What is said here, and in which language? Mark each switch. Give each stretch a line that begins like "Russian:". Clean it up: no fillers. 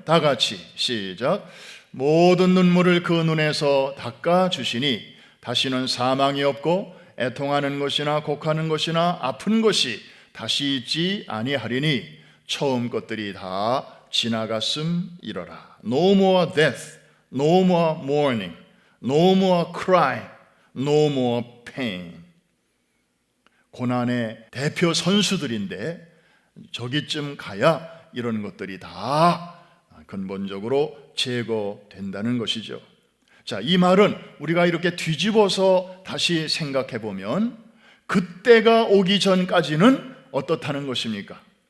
Korean: 다 같이 시작. 모든 눈물을 그 눈에서 닦아 주시니 다시는 사망이 없고 애통하는 것이나 곡하는 것이나 아픈 것이 다시 있지 아니하리니 처음 것들이 다 지나갔음이로라.
English: No more death, no more mourning, no more crying, no more pain.
Korean: 고난의 대표 선수들인데 저기쯤 가야 이런 것들이 다 근본적으로 제거된다는 것이죠. 자, 이 말은 우리가 이렇게 뒤집어서 다시 생각해 보면 그때가 오기 전까지는 어떻다는 것입니까?